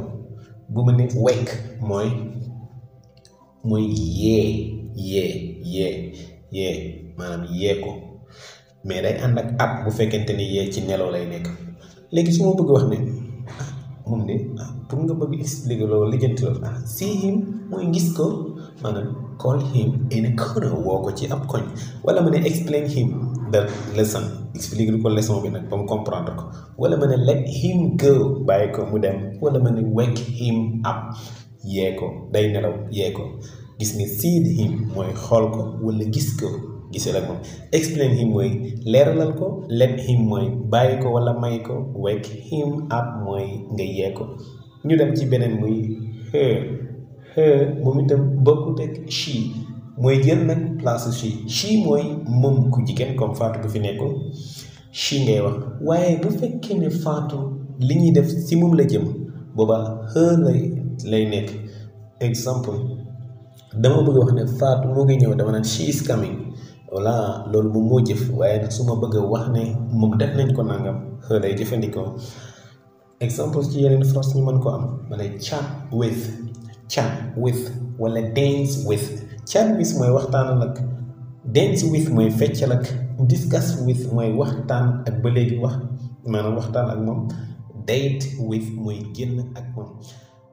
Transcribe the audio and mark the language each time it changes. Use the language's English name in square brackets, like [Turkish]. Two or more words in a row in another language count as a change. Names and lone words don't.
[Wolof] bu ma ne wake mooy yee maanaam yee ko mais day ànd ak at bu fekkente ni yee ci nelaw lay nekk. léegi su ma bëgg wax ne moom de pour nga bëgg expliquer loolu lijjanti loolu [English] see him [Wolof] mooy gis ko maanaam [English] call him in a corner [Wolof] woo ko ci ab koñ. wala ma ne [English] explain him the lesson [Wolof] expliquer ko leçon bi nag ba mu comprendre ko. wala ma ne [English] let him go [Wolof] bàyyi ko mu dem. wala ma ne [English] wake him up [Wolof] yee ko day nelaw yee ko. gis nga [English] see him [Wolof] mooy xool ko wala gis ko gisee la moom. [English] explain him [Wolof] mooy leeralal ko. [English] let him [Wolof] mooy bàyyi ko wala may ko. [English] wake him up [Wolof] mooy nga yee ko. ñu dem ci beneen muy her moom itam bokkut ak she mooy jël nag place she mooy moom ku jigéen comme Fatou bu fi nekkul she ngay wax. waaye bu fekkee ne Fatou li ñuy def si moom la jëm booba her lay nekk. exemple dama bëgg wax ne Fatou moo ngi ñëw dama naan [English] she is coming. [Wolof] voilà loolu moom moo jëf waaye nag su ma bëgg a wax ne moom def nañ ko nangam her lay jëfandikoo. exemple ci yeneen phrase ñu mën ko am ma ne [English] chat with [Wolof] wala [English] dance with. chat with [Wolof] mooy waxtaan ak. [English] dance with [Wolof] mooy feccal ak. [English] discuss with [Wolof] mooy waxtaan ak ba léegi wax maanaam waxtaan ak moom. [English] date with [Wolof] mooy génn ak moom.